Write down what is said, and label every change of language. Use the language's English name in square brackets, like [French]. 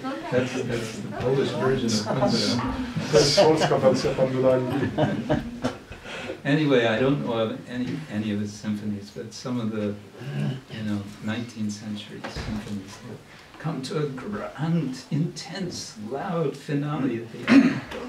[English] That's the Polish version of Panduranga. [Polish] To jest polska wersja Pandurangi. [English] Anyway, I don't know of any of his symphonies, but some of the 19th century symphonies come to a grand, intense, loud finale at the end.